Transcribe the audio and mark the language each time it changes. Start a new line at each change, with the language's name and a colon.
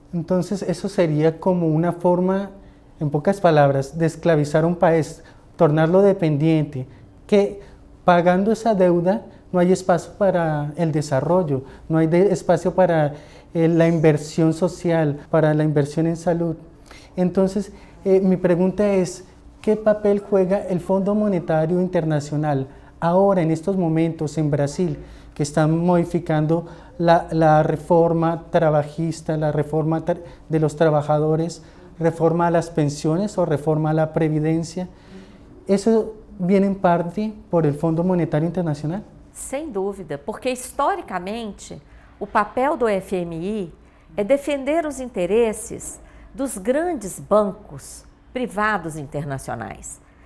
Portuguese: Então, isso seria como uma forma, em poucas palavras, de
Spanish: esclavizar
Portuguese: um país, torná-lo
Spanish: dependiente,
Portuguese: que pagando essa
Spanish: deuda
Portuguese: não há espaço para o desenvolvimento, não há espaço para a
Spanish: inversión
Portuguese: social,
Spanish: para la inversión en salud. Entonces, mi pregunta es, ¿qué papel juega el Fondo Monetario Internacional ahora, en estos momentos, en Brasil, que están modificando la reforma trabajista, la reforma de los trabajadores, reforma a las pensiones o reforma a la previdencia? ¿Eso viene en parte por el Fondo Monetario Internacional?
Portuguese: Sem dúvida, porque historicamente o papel do FMI é defender os interesses dos grandes bancos privados internacionais.